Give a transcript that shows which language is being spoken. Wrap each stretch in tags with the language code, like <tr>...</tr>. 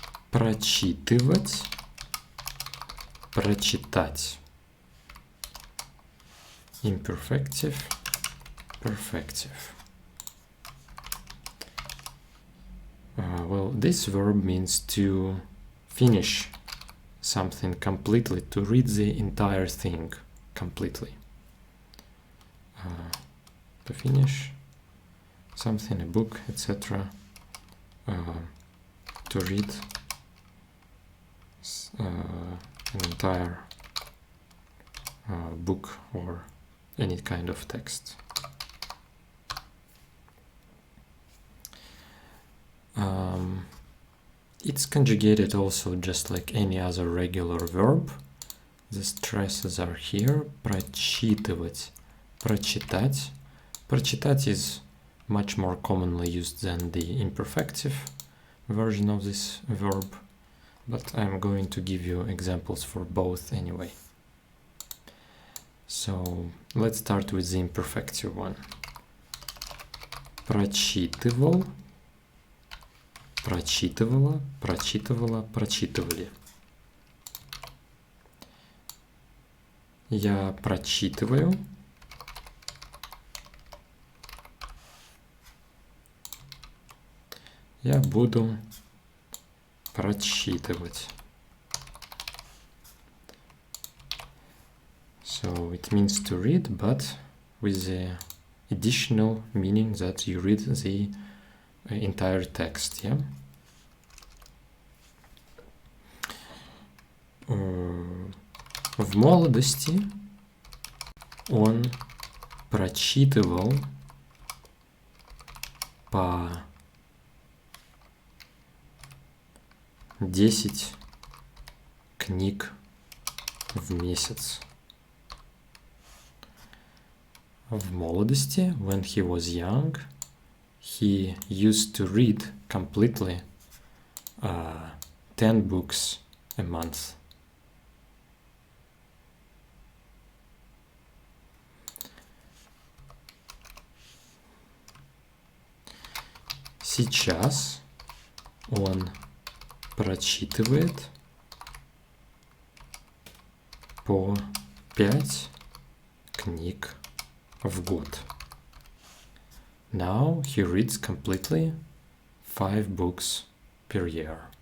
<ru>Прочитывать, прочитать.</ru> <en>Imperfective, perfective. Well, this verb means to finish something completely, to read the entire thing completely. To finish something, a book, etc. To read an entire book or any kind of text. It's conjugated also just like any other regular verb. The stresses are here.</en> <ru>Прочитывать, прочитать.</ru> <en>Прочитать is much more commonly used than the imperfective version of this verb, but I'm going to give you examples for both anyway. So let's start with the imperfective one.</en> <ru>Прочитывал, прочитывала, прочитывала, прочитывали. Я прочитываю. Я буду прочитывать.</ru> <en>So it means to read, but with the additional meaning that you read the entire text, yeah?</en> <ru>В молодости он прочитывал по 10 книг в месяц. В молодости,</ru> <en>when he was young, he used to read completely 10 books a month.</en> <ru>Сейчас он прочитывает по 5 книг в год.</ru> <en>Now he reads completely 5 books per year.</en>